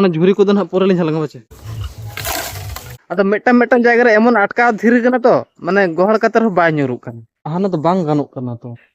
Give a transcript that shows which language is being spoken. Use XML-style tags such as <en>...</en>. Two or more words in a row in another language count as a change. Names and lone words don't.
<sat>ना झुरी को दन पोरे लिन हलंगा बचे अदा मेटन जायगा रे एमन अटका धीरे कना तो माने गोहड़ कतर हो बाय न्युरु कना हाना तो बांग गानो कना तो</sat>